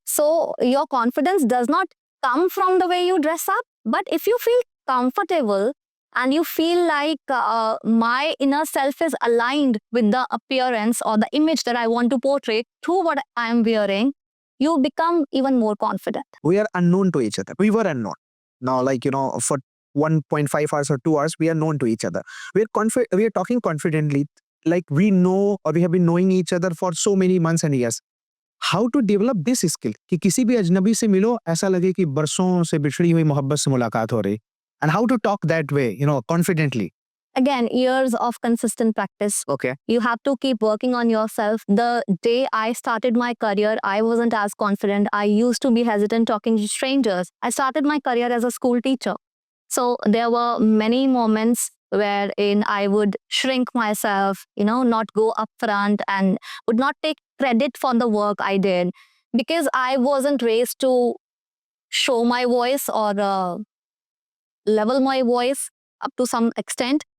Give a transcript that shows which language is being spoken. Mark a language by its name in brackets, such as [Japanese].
[English] So your confidence does not come from the way you dress up, but if you feel comfortable and you feel like my inner self is aligned with the appearance or the image that I want to portray through what I am wearing, you become even more confident. We are unknown to each other. We were unknown. Now, for 1.5 hours or 2 hours, we are known to each other. We are talking confidently, like we know, or we have been knowing each other for so many months and years. How to develop this skill [Hindi] कि किसी भी अजनबी से मिलो ऐसा लगे कि बरसों से बिछड़ी हुई मोहब्बत से मुलाकात हो रही. [English] And how to talk that way, confidently. Again, years of consistent practice. Okay. You have to keep working on yourself. The day I started my career, I wasn't as confident. I used to be hesitant talking to strangers. I started my career as a school teacher. So there were many moments wherein I would shrink myself, not go up front and would not take credit for the work I did because I wasn't raised to show my voice or level my voice up to some extent.